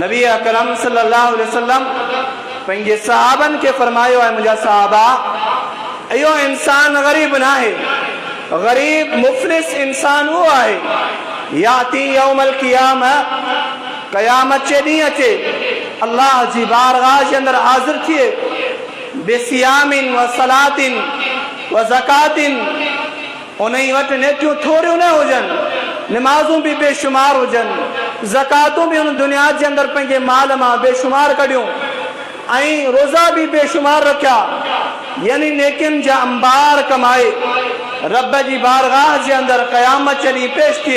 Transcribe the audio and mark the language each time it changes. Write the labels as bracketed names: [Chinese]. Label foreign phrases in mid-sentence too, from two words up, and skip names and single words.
[Sindhi] नबी अकरम [Arabic] صلى الله عليه وسلم [Sindhi] पंहिंजे सहाबनि खे फरमायो आहे, मुंहिंजा सहाबा, इहो इंसान ग़रीब न आहे। ग़रीब मुफ़लिस इंसान उहो आहे, [Arabic] يأتي يوم القيامة, [Sindhi] क़यामत जे ॾींहुं अचे, अल्लाह जी बारगाह जे अंदरि हाज़िर थिए, [Arabic] بصيام و صلاة و زكاة, [Sindhi] उन वटि नेकियूं थोरियूं न हुजनि, नमाज़ूं बि बेशुमार हुजनि, ज़कातूं बि उन दुनिया जे अंदरि पंहिंजे माल मां बेशुमार कढियूं, ऐं रोज़ा बि बेशुमार रखिया, यानी नेकियुनि जा अंबार कमाए रब जी बारगाह जे अंदरि क़यामत जे ॾींहुं पेश थिए।